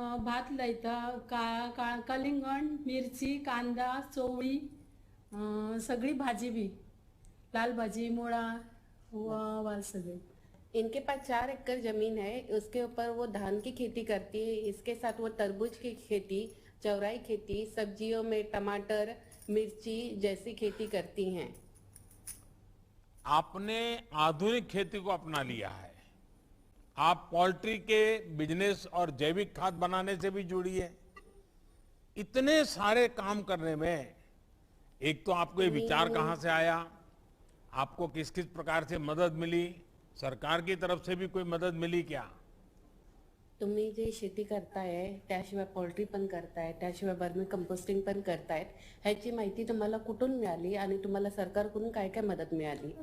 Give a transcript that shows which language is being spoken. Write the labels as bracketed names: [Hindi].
[Goan Konkani] भात लायता कलिंगण, मिरची, कांदा, चवळी, सगळी भाजी भी, लाल भाजी, मुळा, वाल सगळे। [Hindi] इनके पास 4 एकड़ जमीन है, उसके ऊपर वो धान की खेती करती है, इसके साथ वो तरबूज की खेती, चौराई खेती, सब्जियों में टमाटर, मिर्ची जैसी खेती करती हैं। आपने आधुनिक खेती को अपना लिया है। आप पोल्ट्री के बिजनेस और जैविक खाद बनाने से भी जुड़ी है। इतने सारे काम करने में एक तो आपको ये विचार कहाँ से आया, आपको किस किस प्रकार से मदद मिली, सरकार की तरफ से भी कोई मदद मिली क्या? [Marathi] तुम्ही जे शेती करताय त्याशिवाय पोल्ट्री पण करताय, त्याशिवाय वर्मी कंपोस्टिंग पण करतायत, ह्याची माहिती तुम्हाला कुठून मिळाली आणि तुम्हाला सरकारकडून काय काय मदत मिळाली?